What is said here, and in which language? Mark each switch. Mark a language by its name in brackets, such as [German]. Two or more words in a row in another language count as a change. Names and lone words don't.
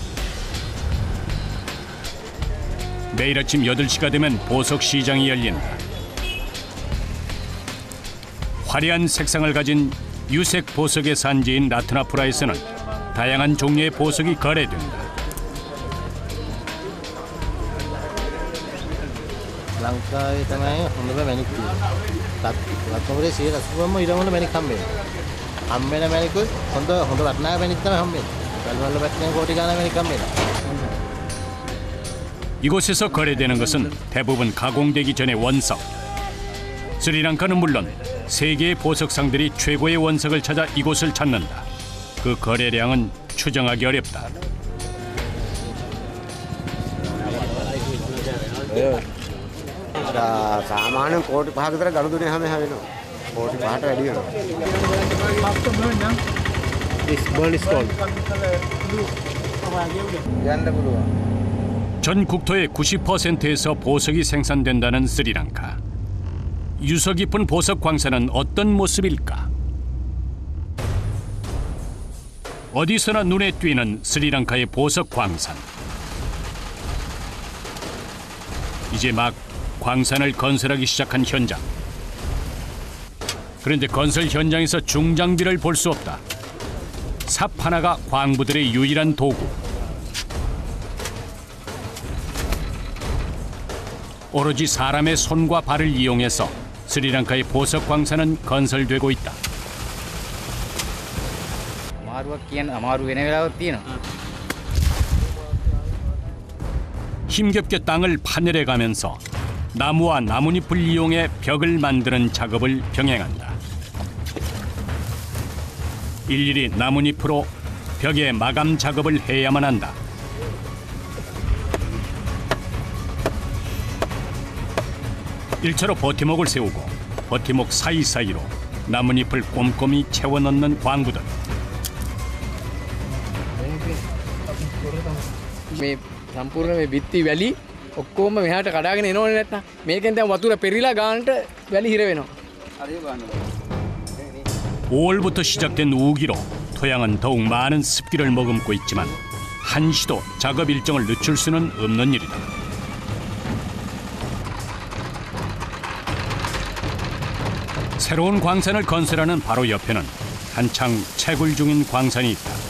[Korean] 매일 아침 8시가 되면 보석 시장이 열린다. 화려한 색상을 가진 유색 보석의 산지인 라트나프라에서는 다양한 종류의 보석이 거래된다. [Sinhala] ලංකාවේ තමයි හොඳම මැණික් තියෙන්නේ. රත්නපුරේ 180ම ඊළඟට මැණික් හම්බෙන්නේ. හම්බෙන මැණිකුත් හොඳ වටිනා මැණික් තමයි හම්බෙන්නේ. ගල්වල පැත්තෙන් කෝටි ගණන් මැණික් හම්බෙනවා. [Korean] 이곳에서 거래되는 것은 대부분 가공되기 전의 원석. 스리랑카는 물론 세계의 보석상들이 최고의 원석을 찾아 이곳을 찾는다. 그 거래량은 추정하기 어렵다. [Sinhala] සාමාන්‍යයෙන් කෝටි 5ක විතර ගනුදෙනු හැවෙනවා. කෝටි 5ට වැඩි වෙනවා. යන්න පුළුවන්. [Korean] 전 국토의 90%에서 보석이 생산된다는 스리랑카. 유서 깊은 보석 광산은 어떤 모습일까? 어디서나 눈에 띄는 스리랑카의 보석 광산. 이제 막 광산을 건설하기 시작한 현장. 그런데 건설 현장에서 중장비를 볼 수 없다. 삽 하나가 광부들의 유일한 도구. 오로지 사람의 손과 발을 이용해서 스리랑카의 보석 광산은 건설되고 있다. [Sinhala] අමාරුවක් කියන අමාරු වෙන වෙලාවක් තියෙනවා. [Korean] 힘겹게 땅을 파내려 가면서 나무와 나뭇잎을 이용해 벽을 만드는 작업을 병행한다. 일일이 나뭇잎으로 벽에 마감 작업을 해야만 한다. 일차로 버팀목을 세우고 버팀목 사이사이로 나뭇잎을 꼼꼼히 채워 넣는 광부들. [Sinhala] මේ සම්පූර්ණ මේ බිත්ති වැලි ඔක්කොම මෙහාට කඩාගෙන එනවනේ නැත්තම් මේකෙන් දැන් වතුර පෙරිලා ගානට වැලි හිර වෙනවා. [Korean] 5월부터 시작된 우기로 토양은 더욱 많은 습기를 머금고 있지만 한시도 작업 일정을 늦출 수는 없는 일이다. 새로운 광산을 건설하는 바로 옆에는 한창 채굴 중인 광산이 있다.